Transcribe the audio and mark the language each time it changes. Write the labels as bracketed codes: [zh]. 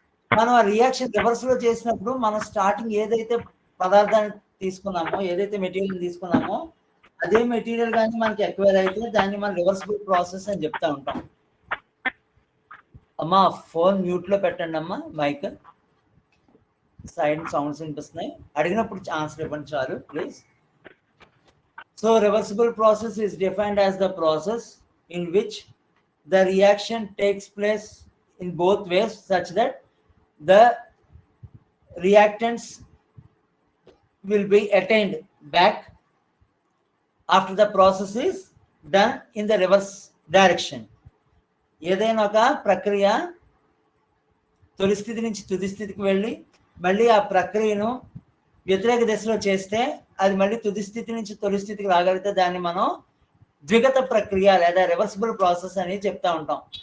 [te] మనం ఆ రియాక్షన్ రివర్స్లో చేసినప్పుడు మనం స్టార్టింగ్ ఏదైతే పదార్థాన్ని తీసుకున్నామో, ఏదైతే మెటీరియల్ తీసుకున్నామో అదే మెటీరియల్ కానీ మనకి ఎక్వైర్ అయితే దాన్ని మనం రివర్సిబుల్ ప్రాసెస్ అని చెప్తా ఉంటాం. అమ్మా ఫోన్ మ్యూట్లో పెట్టండి అమ్మా, మైక్ సైడ్ సౌండ్స్ వినిపిస్తున్నాయి. అడిగినప్పుడు ఆన్సర్ ఇవ్వండి చాలు please. [en] So reversible process is defined as the process in which the reaction takes place in both ways such that the reactants will be attained back after the process is done in the reverse direction. [te] ఏదైనా ఒక ప్రక్రియ తొలి స్థితి నుంచి తుది స్థితికి వెళ్ళి మళ్ళీ ఆ ప్రక్రియను వ్యతిరేక దిశలో చేస్తే అది మళ్ళీ తుది స్థితి నుంచి తొలి స్థితికి రాగలిగితే దాన్ని మనం ద్విగత ప్రక్రియ లేదా రివర్సిబుల్ ప్రాసెస్ అని చెప్తా ఉంటాం.